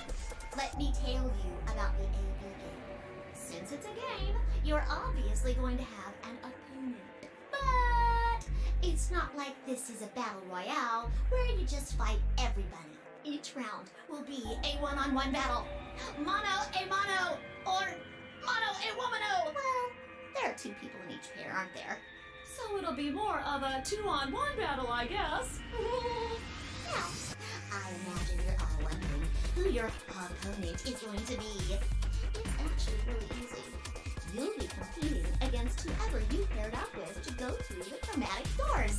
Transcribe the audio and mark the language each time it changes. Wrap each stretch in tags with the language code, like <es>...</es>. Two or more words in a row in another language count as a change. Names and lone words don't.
<en>Let me tell you about the AB game. Since it's a game, you're obviously going to have an opponent. But it's not like this is a battle royale where you just fight everybody. Each round will be a one-on-one battle. Mono a mono, or mono a womano. Well, there are two people in each pair, aren't there? So it'll be more of a two-on-one battle, I guess. Now, I imagine you're all wondering who your opponent is going to be. It's actually really easy. You'll be competing against whoever you paired up with to go through the chromatic doors.</en>